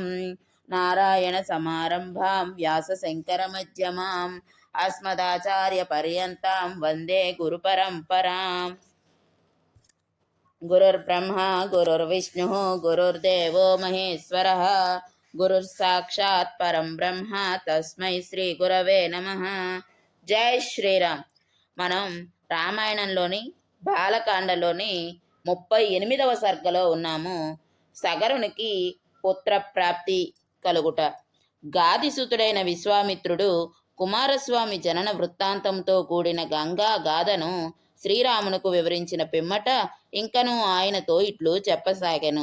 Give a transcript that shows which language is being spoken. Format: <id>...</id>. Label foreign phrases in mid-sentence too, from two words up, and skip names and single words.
<sa>नारायणसमारम्भां व्यासशङ्करमध्यमाम् अस्मदाचार्यपर्यन्तां वन्दे गुरुपरम्पराम्। गुरुर्ब्रह्मा गुरुर्विष्णुः गुरुर्देवो महेश्वरः गुरुर्साक्षात् परं ब्रह्म तस्मै శ్రీ గురవే నమః।</sa> <te>జై శ్రీరామ్. మనం రామాయణంలోని బాలకాండలోని 38వ సర్గలో ఉన్నాము. సగరునికి పుత్రప్రాప్తి కలుగుట. గాదిసుతుడైన విశ్వామిత్రుడు కుమారస్వామి జనన వృత్తాంతంతో కూడిన గంగా గాథను శ్రీరామునకు వివరించిన పిమ్మట ఇంకను ఆయనతో ఇట్లు చెప్పసాగెను.</te>